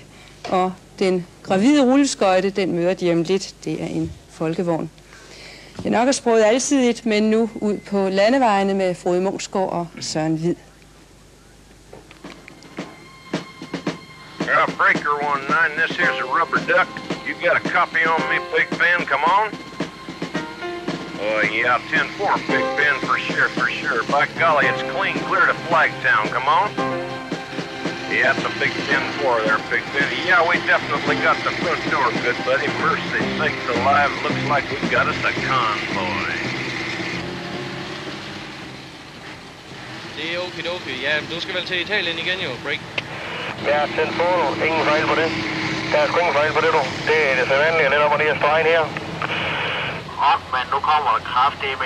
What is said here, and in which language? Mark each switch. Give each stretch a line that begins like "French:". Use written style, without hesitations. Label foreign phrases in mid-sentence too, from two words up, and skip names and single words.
Danish: Og den gravide rulleskøjte, den møder de om lidt, det er en folkevogn. Det er nok er sproget alsidigt, men nu ud på landevejene med Frode Munksgaard og Søren Hvid.
English: Breaker 19, this here's a rubber duck. You got a copy on me, Big Ben, come on? Yeah, 10-4, Big Ben, for sure. By golly, it's clean clear to Flagtown, come on? Yeah, it's a big 10-4 there, Big Ben. Yeah, we definitely got the front door, good buddy. Mercy sakes alive, looks like we got us a convoy.
Danish: Det er okidoki. Ja, du skal vel til Italien igen jo, Break. Ja, 10-4, ingen fejl på det. Der er sgu ingen fejl på det, du. Det er det sædvanlige, lidt op og ned af stregen her. Men nu kommer der kraftigt med.